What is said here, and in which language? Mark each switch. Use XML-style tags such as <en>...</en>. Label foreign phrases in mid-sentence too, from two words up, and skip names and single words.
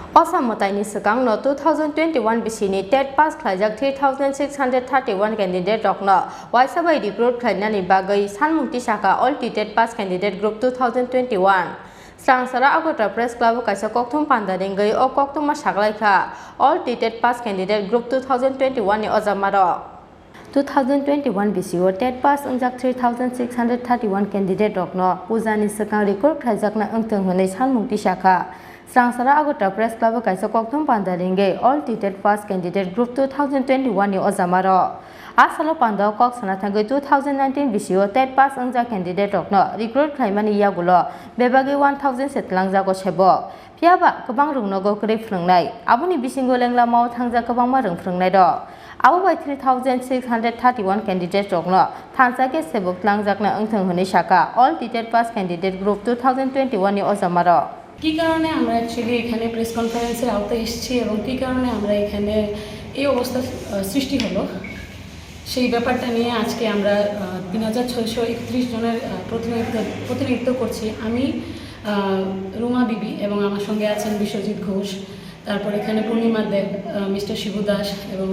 <trp>Ossa Mwtaini Swkangno 2021 Bisini TET pass Khlaijak 3631 candidate Rokno Waisabai recruit Khlainani bagai Sanmung Tisajakha</trp> <en>all TET pass candidate group</en> <trp>2021 Srangsara Agota Press Club kaisa kokthum pandaringai o koktuma saklaikha</trp> <en>all TET pass candidate group</en> <trp>2021 ni ojamaro 2021 BCO TET pass ungjak 3631 candidate Rokno Pujani Swkang recruit Khlaijak na ungtung hunai Sanmung Tisajakha Srangsara Agota Press Club kaisa kokthum pandaringai</trp> <en>all TET pass candidate group</en> <trp>2021 ni ojamaro Asalo Panda Kok Sanathangai 2019 BCO TET pass ungjak candidate Rokno recruit Khlainani yagulo bebagi 1000 setlangjago sebo Piaba gobang rungnogo krei phrungnai aboni bisingo lenglamao thangjak gobangma rungphrungnai do Abo by 3631 candidate Rokno thangjake sebok langjakna ungthung hunai saka</trp> <en>all TET pass candidate group</en> <trp>2021 ni ojamaro</trp> <bn>কি কারণে আমরা অ্যাকচুয়ালি এখানে</bn> <en>press conference</en> <bn>আওতায় এসেছি এবং কি কারণে আমরা এখানে এই অবস্থা সৃষ্টি হলো সেই ব্যাপারটা নিয়ে আজকে আমরা 3631 জনের প্রতিনিধিত্ব করছি আমি রুমা বিবি এবং আমার সঙ্গে আছেন বিশ্বজিৎ ঘোষ তারপর এখানে পূর্ণিমা দেব মিস্টার শিবু দাস এবং</bn>